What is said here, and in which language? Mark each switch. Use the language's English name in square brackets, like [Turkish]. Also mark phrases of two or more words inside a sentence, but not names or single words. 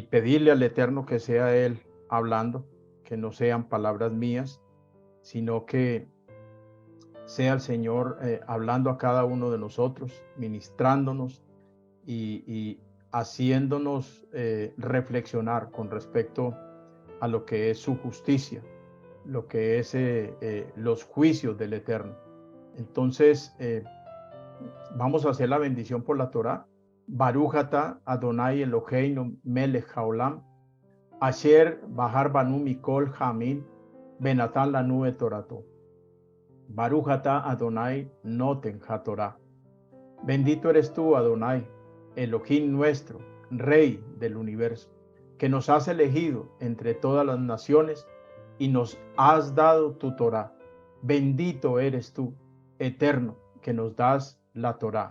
[Spanish] pedirle al Eterno que sea Él hablando, que no sean palabras mías, sino que sea el Señor hablando a cada uno de nosotros, ministrándonos y haciéndonos reflexionar con respecto a lo que es su justicia, lo que es los juicios del Eterno. Entonces, vamos a hacer la bendición por la Torá. [Hebrew] ברוך אתה אדני אלהינו מלך העולם, אשר בחר בנו מכל העמים, ונתן לנו את תורתו. ברוך אתה אדני נותן התורה. [Spanish] Bendito eres tú, Adonai, Elohim nuestro, Rey del universo, que nos has elegido entre todas las naciones y nos has dado tu Torá. Bendito eres tú, Eterno, que nos das la Torá.